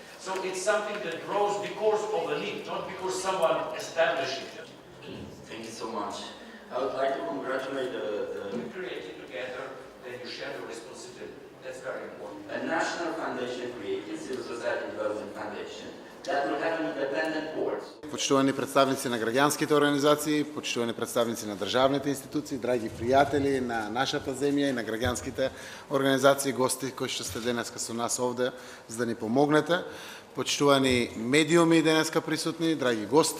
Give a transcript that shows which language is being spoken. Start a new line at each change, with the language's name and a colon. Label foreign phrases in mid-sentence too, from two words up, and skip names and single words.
English: So it's something that grows because of a need, not because someone established it. Thank you so much. I would like to congratulate We create it together, then you share the responsibility. That's very important. a national foundation created, Civil Society Development Foundation, that will have an independent board.
Macedonian: Почитувани представници на граѓанските организации, почитувани представници на државните институции, драги пријатели на нашата земја и на граѓанските организации, гости кои што сте денеска со нас овде за да ни помогнете, почитувани медиуми денеска присутни, драги гости.